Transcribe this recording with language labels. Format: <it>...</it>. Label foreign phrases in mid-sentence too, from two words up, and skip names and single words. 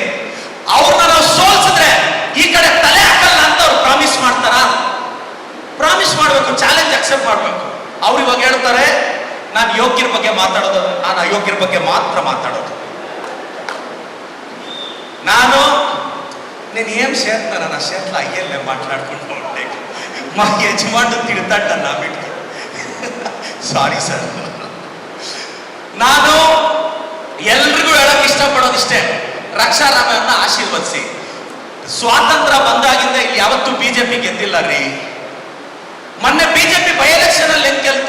<kn>ಅವ್ರನ್ನ ನಾವು ಸೋಲ್ಸಿದ್ರೆ ಈ ಕಡೆ ತಲೆ ಹಾಕಲ್ಲ ಅಂತ ಅವ್ರು ಪ್ರಾಮಿಸ್ ಮಾಡ್ತಾರಾ? ಪ್ರಾಮಿಸ್ ಮಾಡಬೇಕು,</kn> <en>challenge accept</en> <kn>ಮಾಡಬೇಕು. ಅವ್ರು ಇವಾಗ ಹೇಳ್ತಾರೆ ನಾನು ಯೋಗ್ಯರ ಬಗ್ಗೆ ಮಾತಾಡೋದು, ನಾನು ಅಯೋಗ್ಯರ ಬಗ್ಗೆ ಮಾತ್ರ ಮಾತಾಡೋದು.</kn> <te>ನಾನು నేను ఏం చేస్తున్నాను నా చేతిలో అయ్యే మాట్లాడుకుంటూ ఉంటే మా యజమానుడు తిడతాడు నా బిడ్డ.</te> <en>sorry sir.</en> <kn>ನಾನು ಎಲ್ರಿಗೂ ಹೇಳಕ್ಕೆ ಇಷ್ಟಪಡೋದು ಇಷ್ಟೇ, ರಕ್ಷಾರಾಮಯ್ಯನ ಆಶೀರ್ವದಿಸಿ. ಸ್ವಾತಂತ್ರ್ಯ ಬಂದಾಗಿಂದ ಇಲ್ಲಿ ಯಾವತ್ತೂ ಬಿಜೆಪಿ ಗೆದ್ದಿಲ್ಲ ರೀ. ಮೊನ್ನೆ ಬಿಜೆಪಿ</kn> <en>by election</en> <kn>ಅಲ್ಲಿ ಹೆಂಗ್ ಗೆಲ್ತು?</kn>